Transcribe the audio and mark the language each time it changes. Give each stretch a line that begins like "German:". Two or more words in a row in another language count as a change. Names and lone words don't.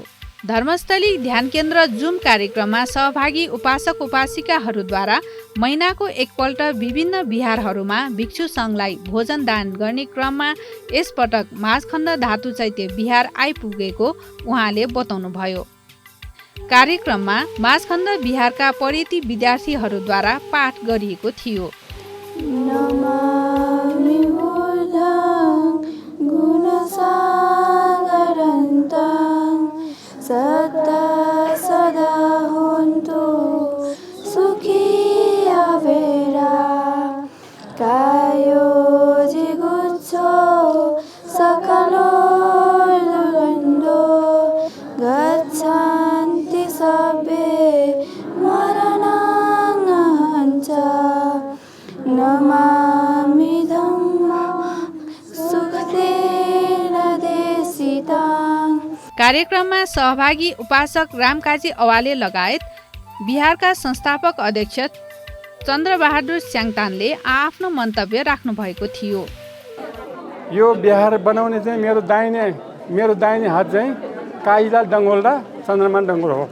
Nepali: धर्मस्थली ध्यान केन्द्र जुम कार्यक्रममा सहभागी उपासक उपासिकाहरूद्वारा महिनाको एकपल्ट विभिन्न बिहारहरूमा भिक्षु सङ्घलाई भोजन दान गर्ने क्रममा यसपटक माझखण्ड धातु चैत्य बिहार आइपुगेको उहाँले बताउनुभयो। कार्यक्रममा माझखण्ड बिहारका पढेती विद्यार्थीहरूद्वारा पाठ गरिएको थियो।
Pali: नमामि बुद्धं गुणसागरन्तं सदा सदा हुन्तु सुखी अवेरा कायो जिगुच्छो सकलो लुलन्दो गच्छन्ति सबे मरणं नमामि धम्मं सुखदेन देशितां।
Nepali: कार्यक्रममा सहभागी उपासक रामकाजी अवाले लगायत बिहारका संस्थापक अध्यक्ष चन्द्रबहादुर स्याङतानले आफ्नो मन्तव्य राख्नु भएको थियो। यो बिहार बनाउने चाहिँ मेरो दाहिने हात चाहिँ काइलाल डङ्गोल र चन्द्रमान डङ्गोल हो।